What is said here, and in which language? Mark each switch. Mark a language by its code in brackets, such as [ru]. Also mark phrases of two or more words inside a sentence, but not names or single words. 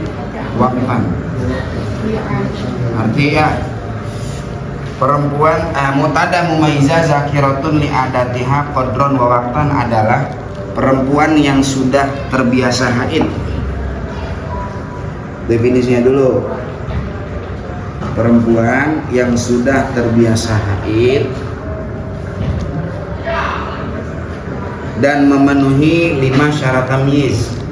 [ar] وقتا. [id] Artinya perempuan [ar] معتادة مميزة ذاكرة لعادتها قدرا ووقتا [id] adalah perempuan yang sudah terbiasa haid. Definisinya dulu. Perempuan yang sudah terbiasa haid dan memenuhi 5 syarat tamyiz.